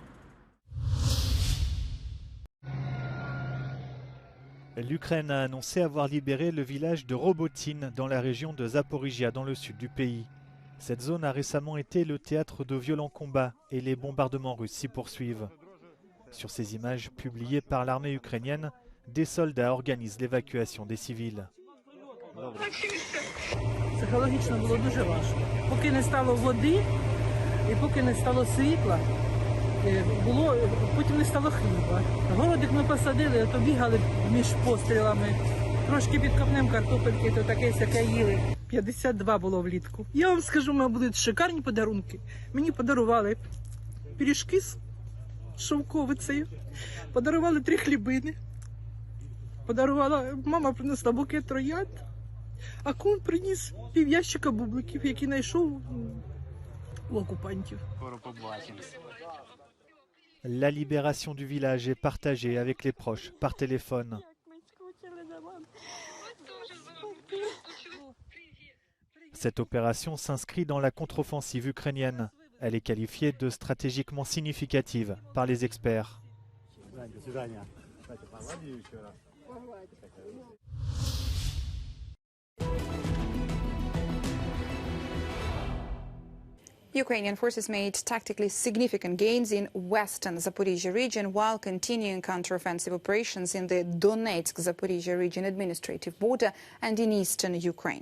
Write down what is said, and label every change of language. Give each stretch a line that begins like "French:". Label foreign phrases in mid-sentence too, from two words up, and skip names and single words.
French: L'Ukraine a annoncé avoir libéré le village de Robotine dans la région de Zaporijia dans le sud du pays. Cette zone a récemment été le théâtre de violents combats et les bombardements russes s'y poursuivent. Sur ces images publiées par l'armée ukrainienne, des soldats organisent l'évacuation des civils.
Ukrainian: Психологічно було дуже важко. Поки не стало води і поки не стало світла, потім не стало хліба. Городик ми посадили, то бігали між пострілами. Трошки під копнем картопельки, то таке-сяке їли. 52 було влітку. Я вам скажу, у мене будуть шикарні подарунки. Мені подарували пиріжки з шовковицею, подарували 3 хлібини, мама принесла букет троянд, а кум приніс пів'ящика бубликів, які знайшов у окупантів.
French: La libération du village est partagée avec les proches par téléphone. Cette opération s'inscrit dans la contre-offensive ukrainienne. Elle est qualifiée de stratégiquement significative par les experts.
English: Ukrainian forces made tactically significant gains in western Zaporizhia region while continuing counter-offensive operations in the Donetsk-Zaporizhia region administrative border and in eastern Ukraine.